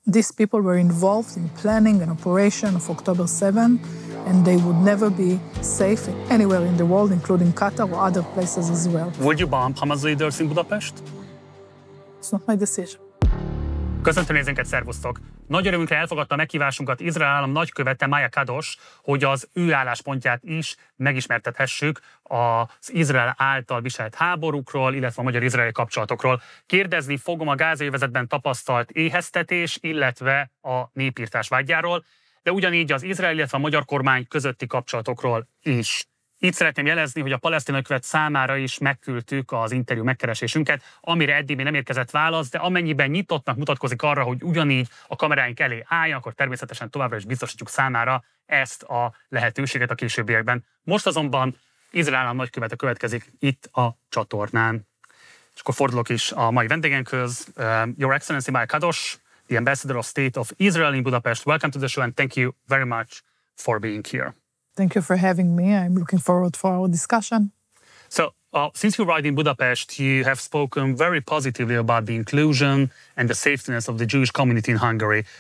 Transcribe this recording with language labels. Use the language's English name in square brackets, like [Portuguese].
[English] these people were involved in planning an operation of October 7, and they would never be safe anywhere in the world, including Qatar or other places as well. Would you bomb Hamas leaders in Budapest? It's not my decision. [Hungarian] Köszöntő nézőinket, szervusztok! Nagy örömünkre elfogadta a meghívásunkat Izrael állam nagykövete Maja Kados, hogy az ő álláspontját is megismertethessük az Izrael által viselt háborúkról, illetve a magyar-izraeli kapcsolatokról. Kérdezni fogom a gázai övezetben tapasztalt éheztetés, illetve a népirtás vágyáról, de ugyanígy az izrael, illetve a magyar kormány közötti kapcsolatokról is. Itt szeretném jelezni, hogy a palesztin nagykövet számára is megküldtük az interjú megkeresésünket, amire eddig még nem érkezett válasz, de amennyiben nyitottnak mutatkozik arra, hogy ugyanígy a kameráink elé álljon, akkor természetesen továbbra is biztosítjuk számára ezt a lehetőséget a későbbiekben. Most azonban Izrael állam nagykövete következik itt a csatornán. És akkor fordulok is a mai vendégünkhöz. [English] Your Excellency Maja Kados, the Ambassador of State of Israel in Budapest. Welcome to the show and thank you very much for being here. Thank you for having me. I'm looking forward for our discussion. So, since you arrived in Budapest, you have spoken very positively about the inclusion and the safetyness of the Jewish community in Hungary.